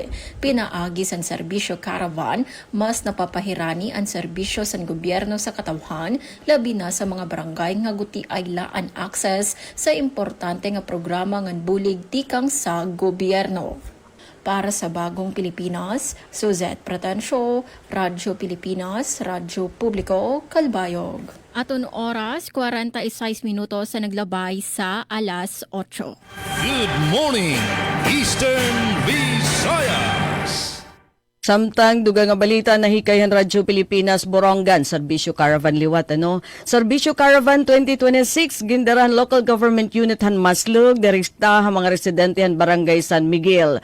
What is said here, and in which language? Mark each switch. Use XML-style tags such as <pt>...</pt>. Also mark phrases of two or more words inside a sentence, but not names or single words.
<war>Pinaagi sa serbisyo caravan, mas napapahirani ang serbisyo sa gobyerno sa katawhan, labi na sa mga barangay nga guti ay laan access sa importante nga programa ngan bulig tikang sa gobyerno. Para sa Bagong Pilipinas, Suzette Pratencio, Radyo Pilipinas, Radyo Publiko, Calbayog. Aton oras, 46 minutos sa naglabay sa alas 8.</war> <en>Good morning, Eastern Visayas.</en> <war>Samtang dugang nga balita nahikayan Radyo Pilipinas Borongan Serbisyo Caravan liwat Serbisyo Caravan 2026 gindaran</war> <en>local government unit</en> <war>han Maslug direkta ha mga residente han Barangay San Miguel.</war>